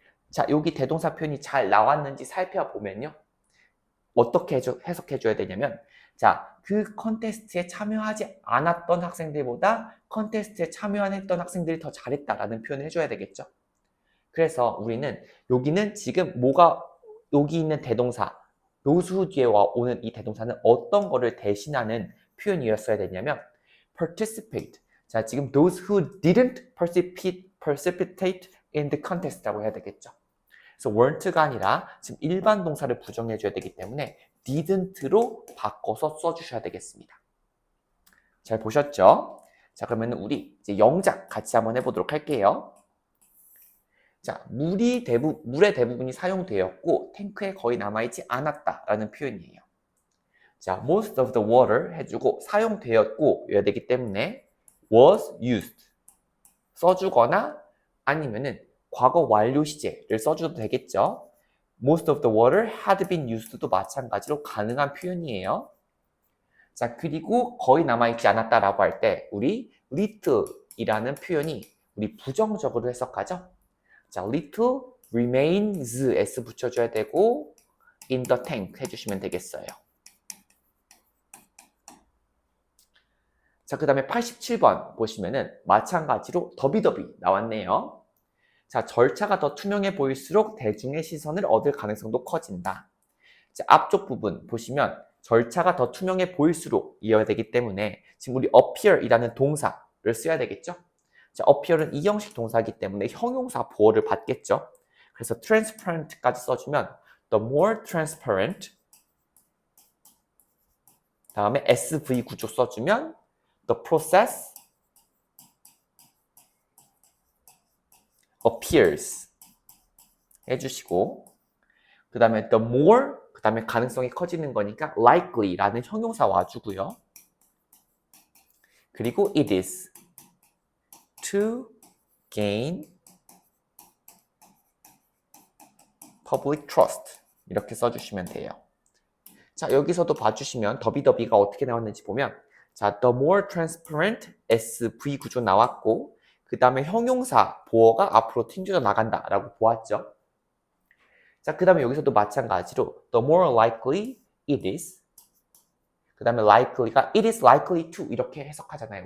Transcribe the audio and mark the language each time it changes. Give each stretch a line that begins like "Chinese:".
Korean: 자, 여기 대동사 표현이 잘 나왔는지 살펴보면요. 어떻게 해석해줘야 되냐면 자, 그 컨테스트에 참여하지 않았던 학생들보다 컨테스트에 참여했던 학생들이 더 잘했다라는 표현을 해줘야 되겠죠. 그래서 우리는 여기는 지금 여기 있는 대동사 those who 뒤에 오는 이 대동사는 어떤 거를 대신하는 표현이었어야 되냐면 participate. 자, 지금
English: those who didn't precipitate in the contest
Korean: 라고 해야 되겠죠. 그래서 weren't가 아니라 지금 일반 동사를 부정해줘야 되기 때문에 didn't로 바꿔서 써주셔야 되겠습니다. 잘 보셨죠? 자, 그러면 우리 이제 영작 같이 한번 해보도록 할게요. 자, 물의 대부분이 사용되었고 탱크에 거의 남아있지 않았다라는 표현이에요. 자,
English: most of the water
Korean: 해주고 사용되었고 여야 되기 때문에
English: was used
Korean: 써주거나 아니면은 과거 완료 시제를 써줘도 되겠죠.
English: Most of the water had been used도
Korean: 마찬가지로 가능한 표현이에요. 자, 그리고 거의 남아있지 않았다라고 할 때 우리 little이라는 표현이 우리 부정적으로 해석하죠.
English: 자, little remains s
Korean: 붙여줘야 되고
English: in the tank
Korean: 해주시면 되겠어요. 자, 그 다음에 87번 보시면은 마찬가지로 더비더비 나왔네요. 자, 절차가 더 투명해 보일수록 대중의 시선을 얻을 가능성도 커진다. 자, 앞쪽 부분 보시면 절차가 더 투명해 보일수록 이어야 되기 때문에 지금 우리 appear이라는 동사를 써야 되겠죠. 자, appear은 이 형식 동사이기 때문에 형용사 보어를 받겠죠. 그래서
English: transparent까지
Korean: 써주면
English: the more transparent
Korean: 다음에 SV 구조 써주면
English: the process appears
Korean: 해주시고 그 다음에
English: the more
Korean: 그 다음에 가능성이 커지는 거니까 likely라는 형용사 와주고요. 그리고
English: it is to gain public trust
Korean: 이렇게 써주시면 돼요. 자, 여기서도 봐주시면 더비더비가 어떻게 나왔는지 보면 자,
English: the more transparent
Korean: SV 구조 나왔고 그 다음에 형용사 보어가 앞으로 튕겨져 나간다 라고 보았죠.
English: 자,
Korean: 그 다음에
English: 여기서도 마찬가지로 the more likely it is 그 다음에 likely가 it is likely to
Korean: 이렇게 해석하잖아요.